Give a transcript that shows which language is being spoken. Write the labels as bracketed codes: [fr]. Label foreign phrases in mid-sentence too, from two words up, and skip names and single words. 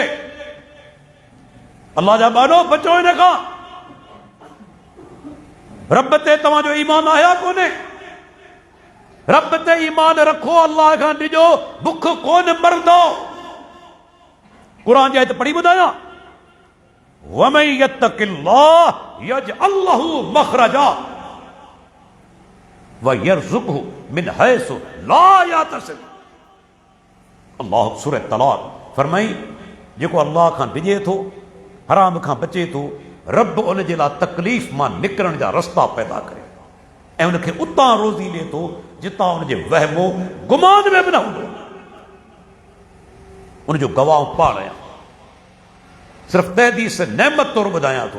[sd] अल्लाह जा बानो बचो इन खां। रब ते तव्हांजो ईमान आया कोन्हे? रब ते ईमान रखो, अल्लाह खां ॾिजो, बुख कोन मरंदो। कुरान जी आयत पढ़ी ॿुधायां, [ar] ومن يتق الله يجعل له مخرجا ويرزقه من حيث لا يحتسب. [sd] अल्लाह सूरह तलाक फरमाई, जेको अल्लाह खां डिॼे थो, हराम खां बचे थो, रब उन जे लाइ तकलीफ़ मां निकिरण जा रस्ता पैदा करे ऐं उनखे उतां रोज़ी ॾिए थो जितां उनजे वहमो गुमान में बि न हूंदो। उनजो गवाह पाण आहियां, सिर्फ़ तहदीस नेमत तौरु ॿुधायां थो।